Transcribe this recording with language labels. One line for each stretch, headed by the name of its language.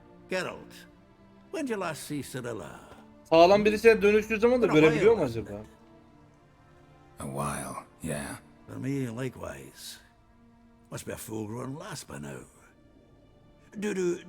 English: Geralt, when did you last see Cirilla?
Turkish: Sağlam birisine dönüştüğü zaman da görebiliyor mu acaba?
English: A while, yeah. For me, likewise. Must be a full-grown lass by now.